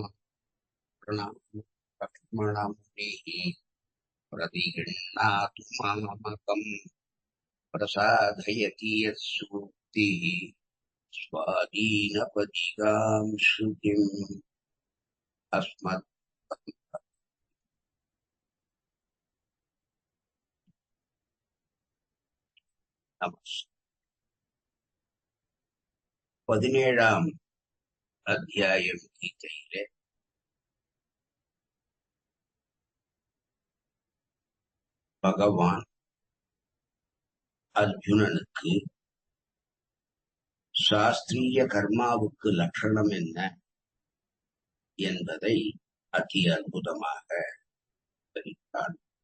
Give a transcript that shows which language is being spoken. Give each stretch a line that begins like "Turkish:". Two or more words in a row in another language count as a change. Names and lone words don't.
Sanskrit: लक्ष्मणमुनिः प्रतिगृह्णातु मामकम् प्रसादयति यत्सूक्तिः स्वाधीनपदिकाम् श्रुतिम् अस्मत् नमः।
Tamil: 17ஆம் அத்தியாயம் கீதையிலே பகவான் அர்ஜுனனுக்கு சாஸ்திரிய கர்மாவுக்கு லட்சணம் என்ன என்பதை அதி அற்புதமாக தெரிவித்தார்.